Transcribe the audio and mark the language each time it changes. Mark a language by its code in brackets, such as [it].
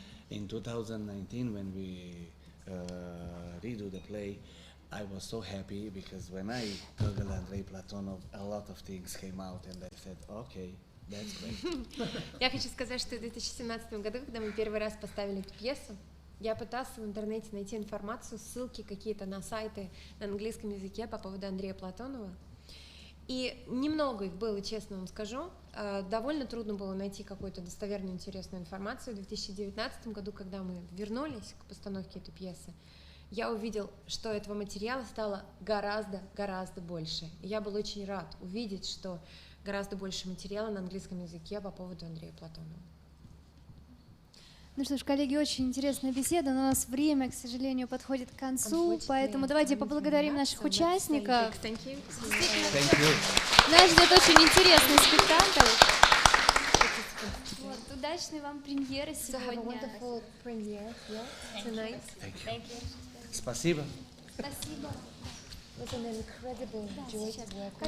[en] In 2019, when we redo the play, I was so happy because when I Googled Andrei Platonov, a lot of things came out, and I said, okay, that's great. [ru] я хочу сказать, что в 2017 году, когда мы первый раз поставили эту пьесу, я пыталась в интернете найти информацию, ссылки какие-то на сайты на английском языке по поводу Андрея Платонова. И немного их было, честно вам скажу. Довольно трудно было найти какую-то достоверную, интересную информацию. В 2019 году, когда мы вернулись к постановке этой пьесы, я увидел, что этого материала стало гораздо больше. И я был очень рад увидеть, что гораздо больше материала на английском языке по поводу Андрея Платонова. Ну что ж, коллеги, очень интересная беседа, но у нас время, к сожалению, подходит к концу, поэтому давайте поблагодарим наших участников. [en] Thank you. Thank you. [ru] Нас ждет очень интересный спектакль. Вот, удачной вам премьеры [en] So have a [ru] сегодня. [en] wonderful premiere, yeah, tonight. Thank you. [ru] Спасибо. Спасибо. [en] It was an incredible joy to work with